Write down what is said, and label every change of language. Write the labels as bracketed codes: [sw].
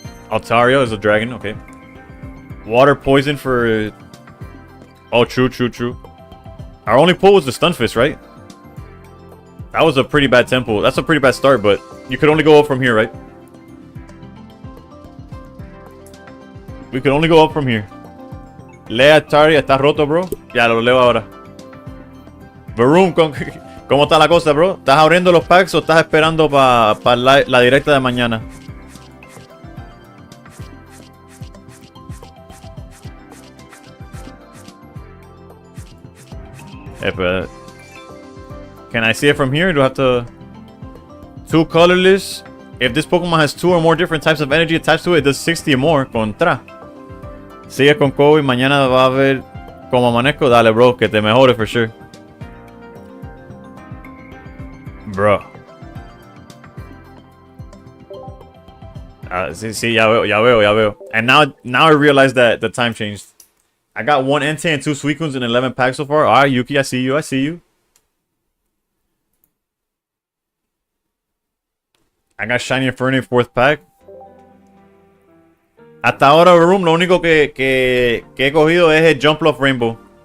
[en] Altaria is a dragon, okay. Water poison for... Oh, true. Our only pull was the Stunfisk, right? That was a pretty bad tempo. That's a pretty bad start, but you could only go up from here, right? We could only go up from here. [es] Lea Atari, ¿estás roto, bro? Ya, lo leo ahora. Baroom, ¿cómo está la cosa, bro? ¿Estás abriendo los packs o estás esperando para la directa de mañana? [en] But can I see it from here? Do I have to... 2 colorless. If this Pokemon has 2 or more different types of energy attached to it, it does 60 or more. [es] Contra. Sigue con Kobe. Mañana va a ver cómo amanezco. Dale, bro. Que te mejore [en] for sure. [es] Bro. Sí, ya veo. [en] And now I realize that the time changed. I got 1 Entei and 2 Suicunes in 11 packs so far. Alright, Yuki, I see you. I got Shiny Inferno in 4th pack. [es] Hasta ahora, Room, lo único que he cogido es el Jump Love Rainbow.